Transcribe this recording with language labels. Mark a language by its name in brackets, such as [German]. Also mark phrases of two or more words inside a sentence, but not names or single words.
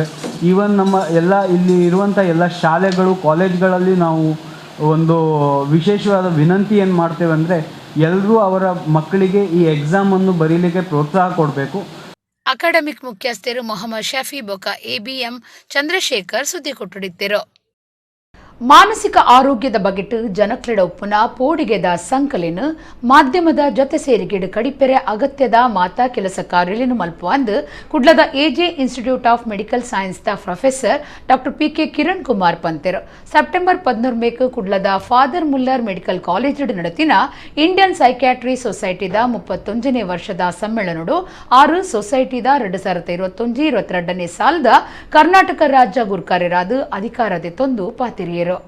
[Kannada] ಈವನ್ ನಮ್ಮ ಎಲ್ಲ ಇಲ್ಲಿ ಇರುವಂಥ ಎಲ್ಲ ಶಾಲೆಗಳು ಕಾಲೇಜ್ಗಳಲ್ಲಿ ನಾವು ಒಂದು ವಿಶೇಷವಾದ ವಿನಂತಿ ಏನು ಮಾಡ್ತೇವೆ ಅಂದರೆ ಎಲ್ಲರೂ ಅವರ ಮಕ್ಕಳಿಗೆ ಈ ಎಕ್ಸಾಮನ್ನು ಬರೀಲಿಕ್ಕೆ ಪ್ರೋತ್ಸಾಹ ಕೊಡಬೇಕು. ಅಕಾಡೆಮಿಕ್ ಮುಖ್ಯಸ್ಥರು ಮೊಹಮ್ಮದ್ ಶಫಿ ಬೊಕ ABM ಚಂದ್ರಶೇಖರ್ ಸುದ್ದಿ ಕೊಟ್ಟುಡಿದ್ದರು. [Tulu] ಮಾನಸಿಕ ಆರೋಗ್ಯದ ಬಗೆಟ್ ಜನಕ್ಲೆಡ ಉಪ್ಪುನ ಪೋಡಿಗೆದ ಸಂಕಲಿನ ಮಾಧ್ಯಮದ ಜೊತೆ ಸೇರಿಗೆಡು ಕಡಿಪೆರೆ ಅಗತ್ಯದ ಮಾತಾ ಕೆಲಸ ಕಾರ್ಯಲಿನ ಮಲ್ಪುವಂದು ಕುಡ್ಲದ AJ ಇನ್ಸ್ಟಿಟ್ಯೂಟ್ ಆಫ್ ಮೆಡಿಕಲ್ ಸೈನ್ಸ್ ದ ಪ್ರೊಫೆಸರ್ ಡಾಕ್ಟರ್ PK ಕಿರಣ್ ಕುಮಾರ್ ಪಂತೆರ್ ಸೆಪ್ಟೆಂಬರ್ 14 ಮೇಕ್ ಕುಡ್ಲದ ಫಾದರ್ ಮುಲ್ಲರ್ ಮೆಡಿಕಲ್ ಕಾಲೇಜ್ ನಡತಿನ ಇಂಡಿಯನ್ ಸೈಕ್ಯಾಟ್ರಿ ಸೊಸೈಟಿದ 31ನೇ ವರ್ಷದ ಸಮ್ಮೇಳನಡು 6 ಸೊಸೈಟಿದ 2021-22ನೇ ಸಾಲದ ಕರ್ನಾಟಕ ರಾಜ್ಯ ಗುರ್ಕಾರ್ಯರಾದ ಅಧಿಕಾರದೆ ತೊಂದು ಪಾತಿರಿಯರು.